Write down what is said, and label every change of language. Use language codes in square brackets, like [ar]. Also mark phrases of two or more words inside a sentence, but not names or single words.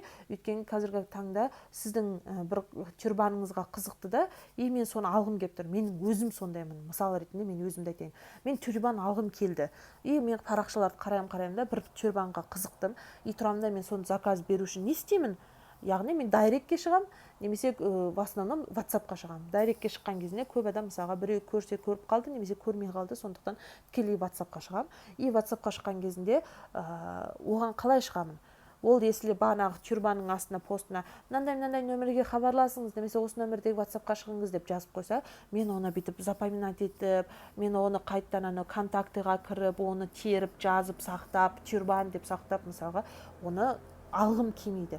[kk] Өйткені қазіргі таңда сіздің бір тюрбаныңызға қызықты да, мен соны алғым келіп тұр. Менің өзім сондаймын. Мысалы ретінде мен өзімді айтайын. Мен тюрбан алғым келді. Мен парақшаларды қарайым да, бір тюрбанға қызықтым. Тұрамда мен соны заказ беру үшін не істеймін? яғни мен дайректке шығам, немесе [ru] в основном [kk] WhatsApp-қа шығам. Дайректке шыққан кезінде көп адам мысалға біреу көрсе көріп қалды, немесе көрмей қалды, сондықтан тікелей WhatsApp-қа шығам. И WhatsApp-қа шыққан кезінде оған қалай шығамын? Ол если бағанағы тюрбаның астына постына мынандай нөмірге хабарласыңыз, немесе осы нөмірдегі WhatsApp-қа шығыңыз деп жазып қойса, мен оны бүйтіп запоминать етіп, мен оны қайттан ана контактыға кіріп, оны теріп, жазып, сақтап, тюрбан деп сақтап, мысалға, оны алғым келмейді.